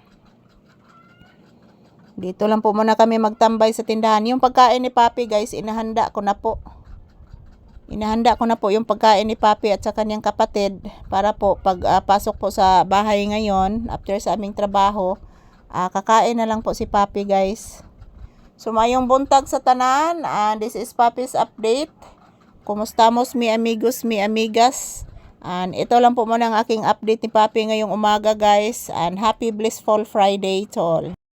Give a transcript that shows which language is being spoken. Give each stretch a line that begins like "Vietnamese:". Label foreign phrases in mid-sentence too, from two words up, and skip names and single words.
Filipino: Dito lang po muna kami magtambay sa tindahan. Yung pagkain ni Papi guys, inahanda ko na po. Inahanda ko na po yung pagkain ni Papi at sa kanyang kapatid. Para po, pag pasok po sa bahay ngayon, after sa aming trabaho, kakain na lang po si Papi guys.
Cebuano: So mayong buntag sa tanan.
English: This is Papi's update.
Spanish: Kumustamos mi amigos, mi amigas.
Filipino: And ito lang po muna ang aking update ni Papi ngayong umaga guys.
English: And happy blissful Friday to all.